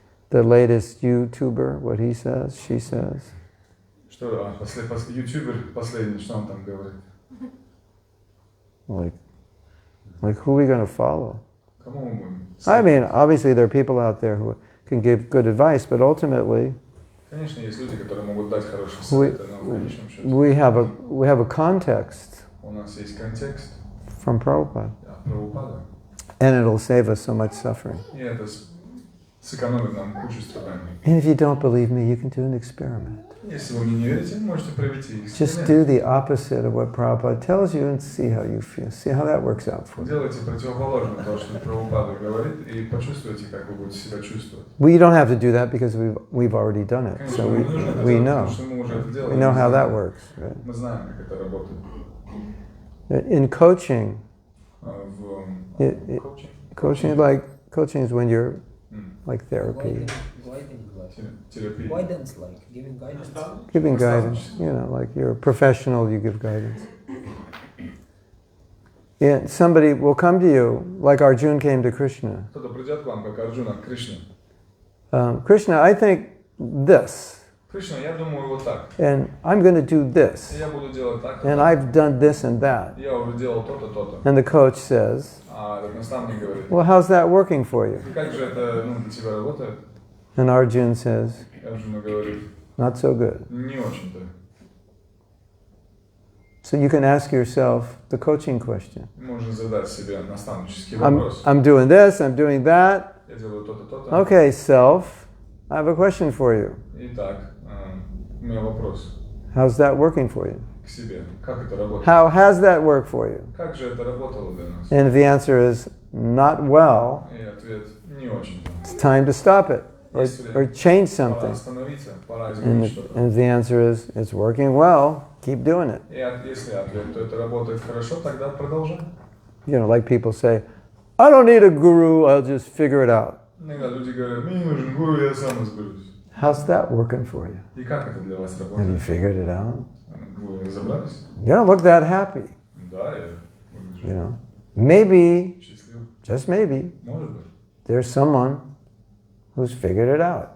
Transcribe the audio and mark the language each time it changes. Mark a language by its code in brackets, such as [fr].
[en] The latest YouTuber, what he says, she says. [ru] Что, ютубер последний, что он там говорит? [en] Like who are we going to follow? [ru] Кому мы будем? [en] I mean, obviously there are people out there who can give good advice, but ultimately [ru] Конечно, есть люди, которые могут дать хорошие советы, но в конечном счете [en] we have a context [ru] у нас есть контекст [en] from Prabhupada, [ru] от Прабхупады, [en] and it'll save us so much suffering. [ru] и это сэкономит нам кучу страданий. [en] And if you don't believe me, you can do an experiment. [ru] Если вы мне не верите, можете провести [en] Just [ru] эксперимент. [en] do the opposite of what Prabhupada tells you and see how you feel. See how that works out for you. [ru] Делайте противоположно то, что Прабхупада говорит, и почувствуйте, как вы будете себя чувствовать. [en] We don't have to do that because we've already done it. [ru] Конечно, [en] So [ru] вам не нужно это [en] we know. [ru] потому что мы уже это делали. [en] We know how that works. Right? [ru] Мы знаем, как это работает. [en] In coaching, [ru] В [en] coaching is when you're like therapy, [ru] терапии. [en] Guidance, like giving guidance. giving guidance. Like you're a professional, you give guidance. Yeah, somebody will come to you, like Arjuna came to Krishna. [ru] Кто-то придет к вам, как Арджуна, к Кришне. [en] Krishna, I think this, [ru] Кришна, я думаю вот так. [en] and I'm going to do this, [ru] Я буду делать так, [en] and I've done this and that. [ru] я уже делал то-то, то-то. [en] And the coach says, [ru] А этот наставник говорит, [en] well, how's that working for you? [ru] как же это для тебя работает? [en] And Arjuna says, [ru] И Арджуна говорит, [en] not so good. [ru] не очень-то. [en] So you can ask yourself the coaching question. [ru] Можно задать себе наставнический вопрос. [en] I'm doing this, I'm doing that. [ru] Я делаю то-то, то-то. [en] Okay, self, I have a question for you. [ru] Итак, у меня вопрос [en] How's that working for you? [ru] к себе. Как это работает? [en] How has that worked for you? [ru] Как же это работало для нас? [en] And if the answer is not well, [ru] И ответ не очень. [en] it's time to stop it or change [ru] Пора [en] something. [ru] остановиться, пора [en] And [ru] изменить [en] if, [ru] что-то. [en] and if the answer is it's working well, keep doing it. [ru] И если ответ, то это работает хорошо, тогда продолжаем. [en] Like people say, I don't need a guru, I'll just figure it out. [ru] Иногда люди говорят, мне не нужен гуру, я сам разберусь. [en] How's that working for you? [ru] И как это для вас [en] Have you [ru] работает? [en] figured it out? [ru] Вы разобрались? [en] You don't look that happy. [ru] Да, я выгляжу [en] Maybe, [ru] счастлив. [en] just maybe, [ru] Может быть. [en] there's someone who's figured it out.